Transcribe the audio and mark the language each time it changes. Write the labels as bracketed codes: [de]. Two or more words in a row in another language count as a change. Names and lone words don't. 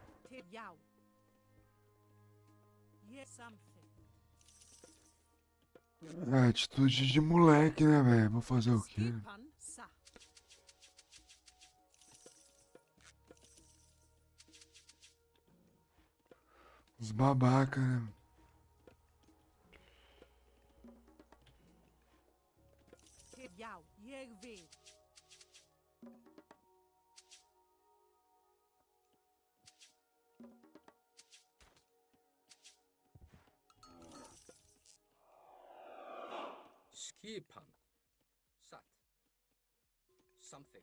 [is] Till já. Ég something. [pt] É atitude de moleque, né, velho? Vou fazer o quê? [is] Skipan sa. [pt] Os babaca, né? [is] Till já. Ég vil. Skipan. Satt. Samþykkt.